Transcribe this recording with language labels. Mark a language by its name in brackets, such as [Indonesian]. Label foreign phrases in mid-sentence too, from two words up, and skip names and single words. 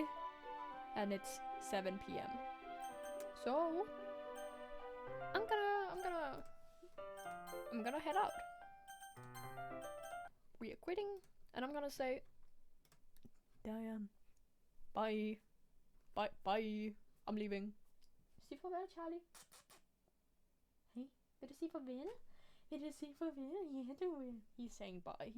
[English] And it's 7 p.m. So I'm gonna head out. We are quitting, and I'm gonna say, Diane, bye. I'm leaving. [Danish] Sig farvel, Charlie. Hey, vil du sige farvel? Vil du sige farvel? [English] Yeah, du will. He's saying bye.